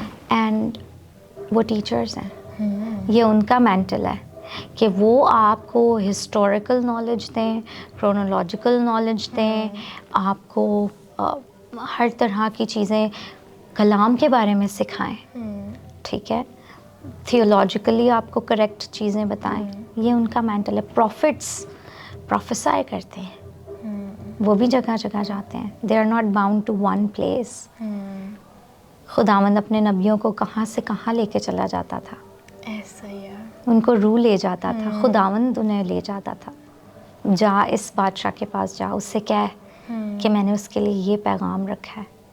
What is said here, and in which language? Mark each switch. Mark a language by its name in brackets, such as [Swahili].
[Urdu] And وہ teachers ہیں, یہ ان کا مینٹل ہے کہ وہ آپ کو ہسٹوریکل نالج دیں, کرونولوجیکل نالج دیں, آپ کو ہر طرح کی چیزیں کلام کے بارے میں سکھائیں, ٹھیک ہے, تھیولوجیکلی آپ کو کریکٹ چیزیں بتائیں. یہ ان کا مینٹل ہے. پروفٹس پروفیسائی کرتے ہیں, وہ بھی جگہ جگہ جاتے ہیں. [English] They are not bound to one place. [Urdu] خداوند اپنے نبیوں کو کہاں سے کہاں لے کے چلا جاتا تھا, ایسا ہی ہے, ان کو روح لے جاتا تھا, خداوند انہیں لے جاتا تھا. جا اس بادشاہ کے پاس جا, اس سے کہہ کہ میں نے اس کے لیے یہ پیغام رکھا ہے.